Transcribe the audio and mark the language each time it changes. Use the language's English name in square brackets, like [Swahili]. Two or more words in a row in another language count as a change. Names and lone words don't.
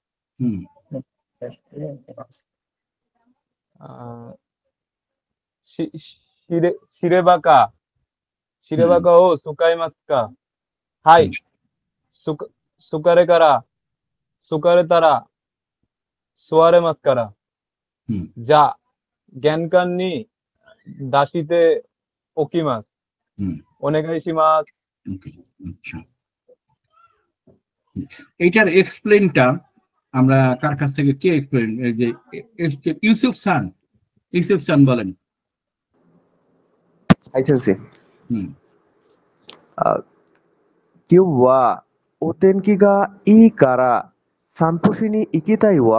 [Japanese] しればかを使いますか？はい。疲れたら座れますから。じゃあ、玄関に出しておきます。お願いします。 [Bangla] এইটার এক্সপ্লেনটা আমরা কার কাছ থেকে কে এক্সপ্লেন, যে ইউসুফ সান বলেন। [Japanese] 今日は お天気が いい から 散歩しに 行きたいわ.